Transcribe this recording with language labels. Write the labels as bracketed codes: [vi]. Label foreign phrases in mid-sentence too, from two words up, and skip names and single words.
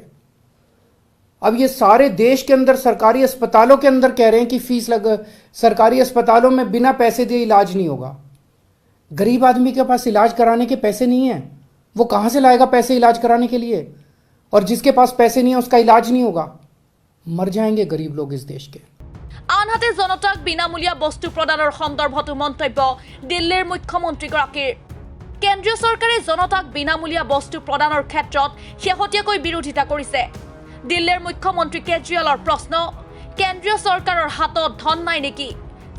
[hi] अब ये सारे देश के अंदर सरकारी अस्पतालों के अंदर कह रहे हैं कि सरकारी अस्पतालों में बिना पैसे दिए इलाज नहीं होगा। गरीब आदमी के पास इलाज कराने के पैसे नहीं है, वो कहाँ से लाएगा पैसे इलाज कराने के लिए? और जिसके पास पैसे नहीं है उसका इलाज नहीं होगा। मर जाएंगे गरीब लोग इस देश के। [as] আনহাতে জনতাক বিনামূলীয়া বস্তু প্ৰদানৰ সন্দৰ্ভতো মন্তব্য দিল্লীৰ মুখ্যমন্ত্ৰীগৰাকীৰ। কেন্দ্ৰীয় চৰকাৰে জনতাক বিনামূলীয়া বস্তু প্ৰদানৰ ক্ষেত্ৰত শেহতীয়াকৈ বিৰোধিতা কৰিছে। দিল্লীৰ মুখ্যমন্ত্ৰী কেজৰিৱালৰ প্ৰশ্ন, কেন্দ্ৰীয় চৰকাৰৰ হাতত ধন নাই নেকি?